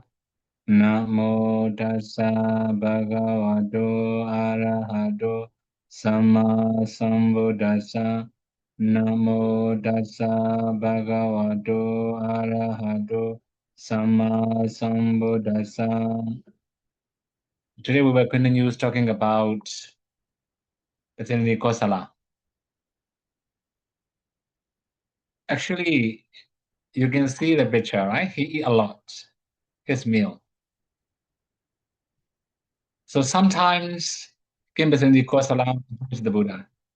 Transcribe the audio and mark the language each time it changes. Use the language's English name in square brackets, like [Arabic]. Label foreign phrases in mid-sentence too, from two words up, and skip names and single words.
[Pali] Namo tassa bhagavato arahato samma sambuddhassa. Namo tassa bhagavato arahato samma sambuddhassa. [English] Today we will continue talking about the Kosala. Actually, you can see the picture, right? He eat a lot, his meal. So sometimes Kimbasandi Kosala is the Buddha.